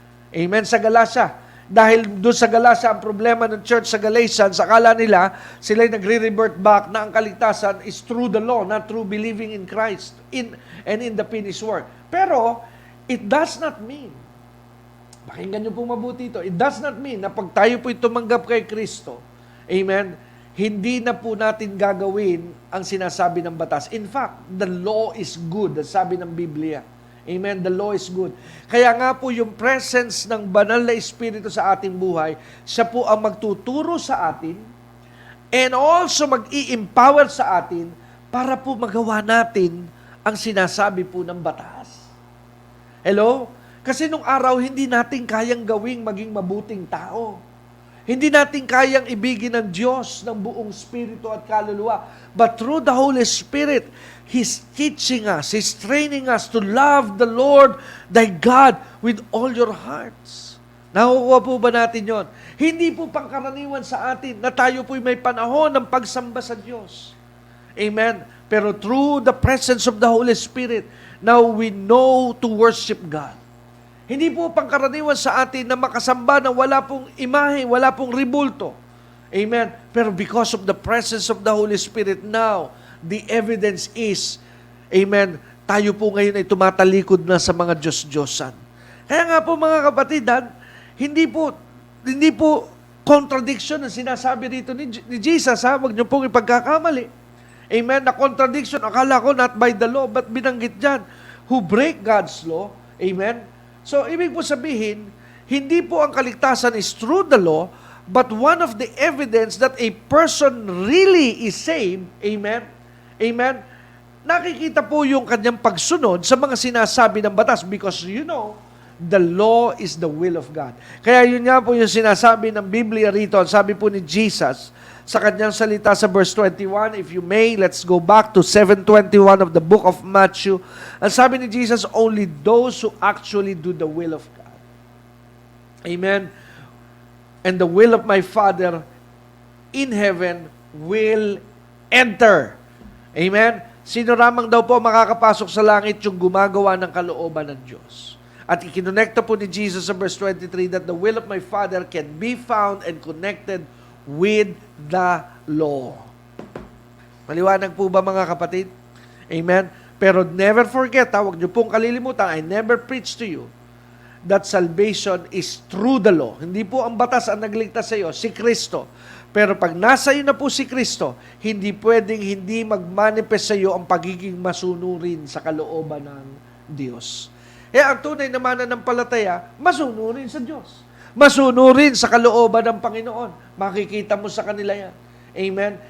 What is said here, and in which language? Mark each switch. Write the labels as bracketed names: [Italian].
[Filipino] Amen, sa Galatia. Dahil doon sa Galatia, ang problema ng church sa Galatians, akala nila, sila'y nagre-revert back na ang kaligtasan [English] is through the law, not through believing in Christ and in the finished work. [Filipino] Pero, [English] it does not mean, [Filipino] pakinggan niyo pong mabuti ito, it does not mean na pag tayo po'y tumanggap kay Kristo, amen, hindi na po natin gagawin ang sinasabi ng batas. [English] In fact, the law is good, [Filipino] sabi ng Biblia. [English] Amen, the law is good. [Filipino] Kaya nga po yung presence ng banal na Espiritu sa ating buhay, siya po ang magtuturo sa atin [English] and also [Filipino] mag-i-empower sa atin para po magawa natin ang sinasabi po ng batas. Hello? Kasi nung araw, hindi natin kayang gawing maging mabuting tao. Hindi natin kayang ibigin ng Diyos ng buong spirito at kaluluwa. [English] But through the Holy Spirit, He's teaching us, He's training us to love the Lord, thy God, with all your hearts. [Filipino] Nakukuha po ba natin yon? Hindi po pangkaraniwan sa atin na tayo po'y may panahon ng pagsamba sa Diyos. Amen? Pero [English] through the presence of the Holy Spirit, now we know to worship God. [Filipino] Hindi po pangkaraniwan sa atin na makasamba na wala pong imahe, wala pong ribulto. Amen? [English] Pero because of the presence of the Holy Spirit now, the evidence is, amen, [Filipino] tayo po ngayon ay tumatalikod na sa mga Diyos-Diyosan. Kaya nga po mga kapatid, hindi po contradiction ang sinasabi rito ni Jesus. Huwag niyo pong ipagkakamali. Amen? Na [English] contradiction, [Filipino] akala ko [English] not by the law, but [Filipino] binanggit dyan, [English] who break God's law. Amen? So, [Filipino] ibig po sabihin, hindi po ang kaligtasan [English] is through the law, but one of the evidence that a person really is saved, amen? [Filipino] Amen? Nakikita po yung kanyang pagsunod sa mga sinasabi ng batas [English] because you know, the law is the will of God. [Filipino] Kaya yun nga po yung sinasabi ng Biblia rito. Sabi po ni Jesus sa kanyang salita sa verse 21, [English] if you may, let's go back to 7:21 of the book of Matthew. [Filipino] Ang sabi ni Jesus, [English] only those who actually do the will of God. Amen? And the will of my Father in heaven will enter. Amen? [Filipino] Sino ramang daw po makakapasok sa langit yung gumagawa ng kalooban ng Diyos. At ikinonekta po ni Jesus sa verse 23 [English] that the will of my Father can be found and connected with the law. [Filipino] Maliwanag po ba mga kapatid? Amen? Pero [English] never forget, [Filipino] huwag niyo pong kalilimutan, [English] I never preach to you that salvation is through the law. [Filipino] Hindi po ang batas ang nagligtas sa iyo, si Kristo. Pero pag nasa iyo na po si Kristo, hindi pwedeng hindi mag-manifest sa iyo ang pagiging masunurin sa kalooban ng Diyos. Kaya ang tunay na mananampalataya, masunurin sa Diyos. Masunurin sa kalooban ng Panginoon. Makikita mo sa kanila yan. Amen?